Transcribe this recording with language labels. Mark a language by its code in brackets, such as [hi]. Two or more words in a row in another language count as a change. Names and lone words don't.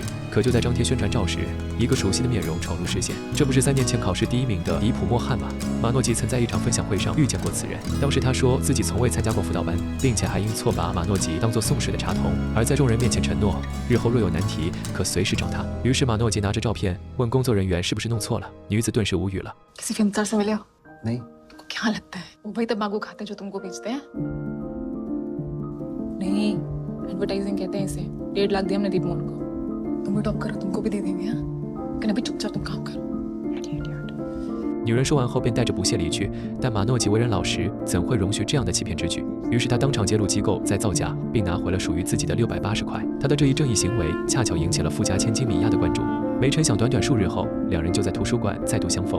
[zh] 可就在张贴宣传照时，一个熟悉的面容闯入视线，这不是3年前考试第1名的迪普莫汉吗？马诺吉曾在一场分享会上遇见过此人，当时他说自己从未参加过辅导班，并且还因错把马诺吉当作送水的茶童，而在众人面前承诺日后若有难题可随时找他。于是马诺吉拿着照片问工作人员是不是弄错了，女子顿时无语了。 [hi] किसी फिल्मकार से मिले हो? नहीं। तुमको क्या लगता है वो वही तंबाकू खाते हैं जो तुमको बेचते हैं? नहीं, एडवर्टाइजिंग कहते हैं इसे। 1.5 लाख दिया हमने दीप मोहन को। तुम भी टॉप करो, तुमको भी दे देंगे हाँ? लेकिन अभी चुपचाप तुम काम करो। [en] Idiot. [zh] 女人说完后便带着不屑离去，但马诺吉为人老实，怎会容许这样的欺骗之举？于是他当场揭露机构在造假，并拿回了属于自己的680块。他的这一正义行为恰巧引起了富家千金米娅的关注。没成想，短短数日后，两人就在图书馆再度相逢。